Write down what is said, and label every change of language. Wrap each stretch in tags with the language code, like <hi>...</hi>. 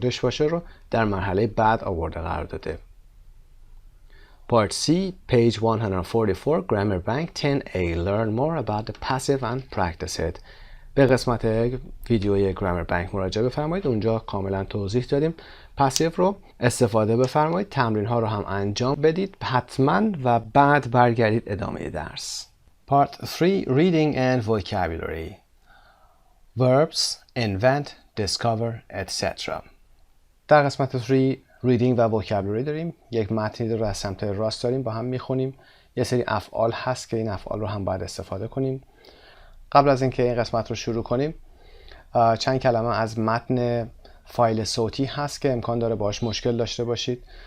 <fa>dishwasher رو در مرحله بعد آورده قرار داده.</fa> <en>Part C, page 144, Grammar Bank 10A. Learn more about the passive and practice it.</en> <fa>به قسمت ویدیوی گرامر بانک مراجعه بفرمایید. اونجا کاملا توضیح دادیم. پسیو رو استفاده بفرمایید. تمرین ها رو هم انجام بدید حتما و بعد برگردید ادامه درس.</fa> <en>Part 3, Reading and Vocabulary. Verbs, invent, discover, etc.</en> <fa>در قسمت 3 Reading و Vocabulary داریم. یک متنی رو از سمت راست داریم با هم میخونیم. یه سری افعال هست که این افعال رو هم باید استفاده کنیم. قبل از اینکه این قسمت رو شروع کنیم چند کلمه از متن فایل صوتی هست که امکان داره باهاش مشکل داشته باشید.</fa>